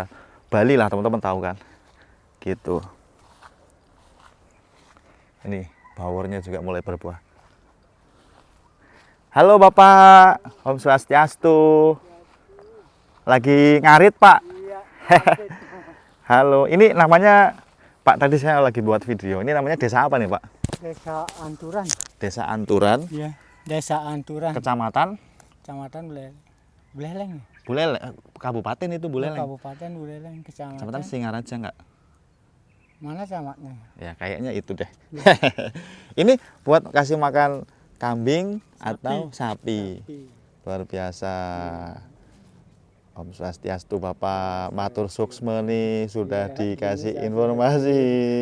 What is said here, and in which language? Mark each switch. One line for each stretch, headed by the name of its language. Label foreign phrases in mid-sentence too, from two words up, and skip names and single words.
Indonesian: Bali lah teman-teman tahu kan, gitu. Ini bawornya juga mulai berbuah. Halo Bapak,
Sanskrit: Om Swastiastu.
Indonesian: Lagi ngarit Pak? Iya. Halo, ini namanya Pak, tadi saya lagi buat video. Ini namanya desa apa nih Pak? Desa Anturan. Desa Anturan. Iya, Desa Anturan. Kecamatan? Kecamatan Buleleng. Buleleng, kabupaten itu Buleleng. Kabupaten Buleleng, Kecamatan Singaraja enggak? Mana camatnya? Ya kayaknya itu deh. Ini buat kasih makan kambing atau sapi. Luar biasa.
Sanskrit: Om Swastiastu
Indonesian: Bapak
Balinese: Matur Suksma
Indonesian: nih sudah dikasih informasi.